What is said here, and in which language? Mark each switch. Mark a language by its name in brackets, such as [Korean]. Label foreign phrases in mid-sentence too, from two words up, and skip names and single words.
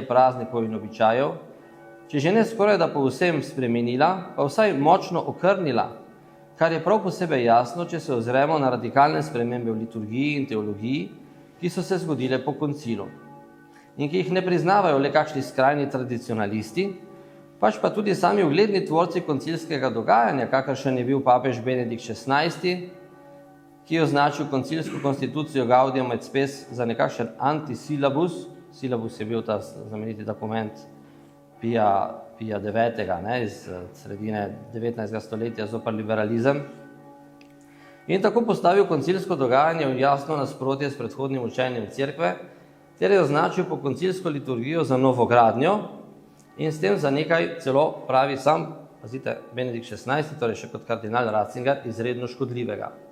[Slovenian] praznikov in običajev, če že ne skoraj da povsem spremenila, pa vsaj močno okrnila, kar je prav posebej jasno, če se ozremo na radikalne spremembe v liturgiji in teologiji, ki so se zgodile po koncilu in ki jih ne priznavajo le kakšni skrajni tradicionalisti, pač pa tudi sami ugledni tvorci koncilskega dogajanja, kakršen je bil papež Benedikt XVI, ki je označil koncilsko konstitucijo Gaudium et Spes za nekakšen antisilabus. Silabus je bil ta znameniti dokument Pija IX. Iz sredine 19. stoletja zoper liberalizem. In tako postavil koncilsko dogajanje v jasno nasprotje s predhodnim učenjem cerkve, ter je označil po koncilsko liturgijo za novogradnjo in s tem za nekaj celo pravi sam, pazite, Benedikt XVI, torej še kot kardinal Ratzinger, izredno škodljivega.